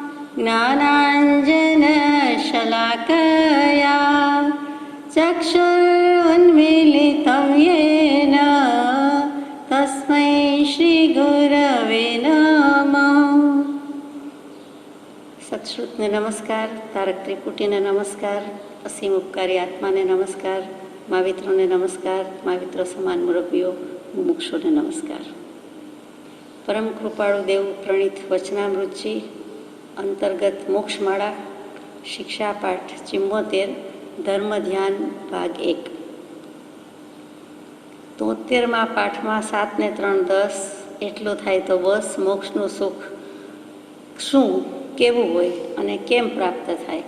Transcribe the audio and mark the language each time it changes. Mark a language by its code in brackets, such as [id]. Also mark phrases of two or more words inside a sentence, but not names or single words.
[sa] ज्ञानाञ्जनशलाकया चक्षुरुन्मीलितं येन तस्मै श्रीगुरवे नमः। [gu] સત્શ્રુતને નમસ્કાર, તારક ત્રિપુટીને નમસ્કાર, અસીમ ઉપકારી આત્માને નમસ્કાર, મહાવિત્રોને નમસ્કાર, મહાવિત્ર સમાન મુરબ્બીઓ, મુમુક્ષોને નમસ્કાર। પરમ કૃપાળુ દેવ પ્રણીત વચનામૃતજી અંતર્ગત મોક્ષમાળા શિક્ષાપાઠ 74 ધર્મ ધ્યાન ભાગ 1। 73મા પાઠમાં 7 ને 3 10 એટલો થાય તો બસ મોક્ષનું સુખ શું કેવું હોય અને કેમ પ્રાપ્ત થાય।